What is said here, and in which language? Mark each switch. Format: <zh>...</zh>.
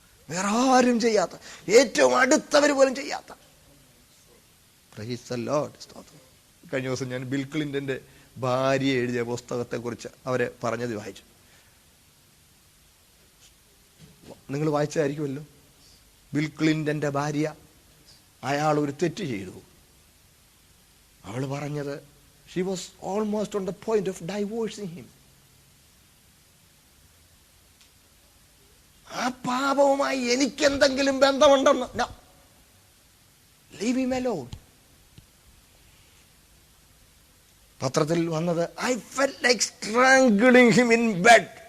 <ml>വേറാരും ചെയ്യാത്ത, ഏറ്റവും അടുത്തവർ പോലും ചെയ്യാത്ത.</ml> <en>Praise the Lord.</en> <ml>സ്തോത്രം. കഴിഞ്ഞ ദിവസം ഞാൻ ബിൽ ക്ലിന്റന്റെ ഭാര്യ എഴുതിയ പുസ്തകത്തെക്കുറിച്ച് അവരെ പറഞ്ഞത് വായിച്ചു. നിങ്ങൾ വായിച്ചതായിരിക്കുമല്ലോ. ബിൽ ക്ലിന്റന്റെ ഭാര്യ, അയാൾ ഒരു തെറ്റ് ചെയ്തു. അവൾ പറഞ്ഞത്,</ml> <en>she was almost on the point of divorcing him.</en> <ml>ആ പാപവുമായി എനിക്കെന്തെങ്കിലും ബന്ധമുണ്ടെന്ന്,</ml> <en>no, leave him alone.</en> <ml>പത്രത്തിൽ വന്നത്,</ml> <en>I felt like strangling him in bed.</en>